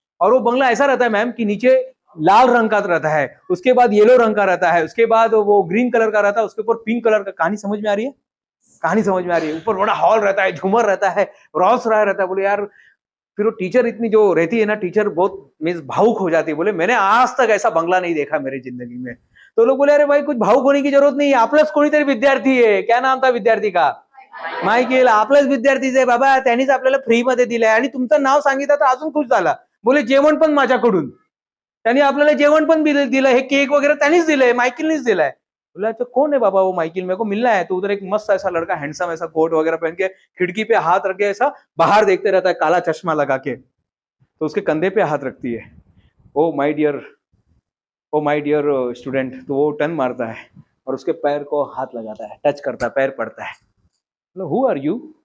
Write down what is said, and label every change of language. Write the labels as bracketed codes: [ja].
[hi] और वो बंगला ऐसा रहता है मैम कि नीचे लाल रंग का रहता है, उसके बाद येलो रंग का रहता है, उसके बाद वो ग्रीन कलर का रहता है, उसके ऊपर पिंक कलर का। कहानी समझ में आ रही है? कहानी समझ में आ रही है। ऊपर बड़ा हॉल रहता है, झूमर रहता है, रॉस रहा रहता है। बोले यार, फिर वो टीचर इतनी जो रहती है ना, टीचर बहुत मीन्स भावुक हो जाती है। बोले मैंने आज तक ऐसा बंगला नहीं देखा मेरी जिंदगी में। तो लोग बोले अरे भाई कुछ भावुक होने की जरूरत नहीं है, [mr] आपलाच कोणीतरी विद्यार्थी आहे, [hi] क्या नाम था विद्यार्थी का, [mr] मायकेल, आपलाच विद्यार्थीच आहे बाबा, त्यांनीच आपल्याला फ्री मध्ये दिलंय आणि तुमचं नाव सांगितलं तर अजून खुश झाला. बोले जेवण पण माझ्याकडून, त्यांनी आपल्याला जेवण पण दिलं, हे केक वगैरह त्यांनीच दिलंय, मायकेलनीच दिलाय. [hi] बोला अच्छा कौन है बाबा वो माइकिल, मेरे को मिलना है. तो उधर एक मस्त ऐसा लड़का, हैंडसम ऐसा कोट वगैरह पहन के खिड़की पे हाथ रख के ऐसा बाहर देखते रहता है, काला चश्मा लगा के. तो उसके कंधे पे हाथ रखती है, [en] Oh my dear student. [hi] तो वो टर्न मारता है और उसके पैर को हाथ लगाता है, टच करता है, पैर पड़ता है. बोले [en] Who are you.